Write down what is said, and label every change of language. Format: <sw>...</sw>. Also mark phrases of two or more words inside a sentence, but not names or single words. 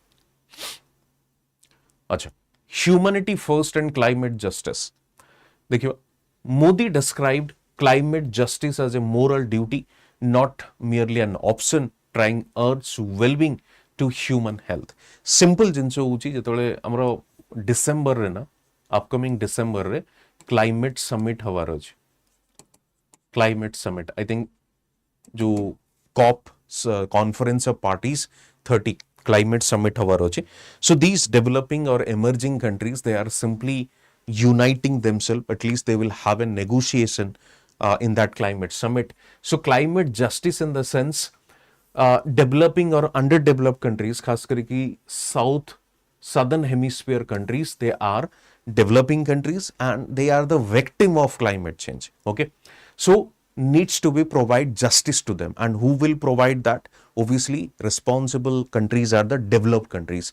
<hi>Achha.</hi> <en>Humanity first and climate justice. देखिए, Modi described climate justice as a moral duty, not merely an option, trying Earth's well-being to human health.</en> <or>Simple ଜିନିଷ ହଉଛି ଯେତେବେଳେ ଆମର ଡିସେମ୍ବର ରେ ନା</or> <en>upcoming December</en> <or>रे</or> <en>climate summit</en> <or>ହବାର ଅଛି.</or> <en>climate summit. I think जो COP Conference of Parties 30 climate summit</en> <or>ହବାର ହଉଛି.</or> <en>So these developing or emerging countries, they are simply uniting themselves. At least they will have a negotiation in that climate summit. So climate justice in the sense developing or underdeveloped countries,</en> <hi>खास करके</hi> <en>southern hemisphere countries, they are developing countries and they are the victim of climate change. Okay, so needs to be provide justice to them, and who will provide that? Obviously responsible countries are the developed countries.</en>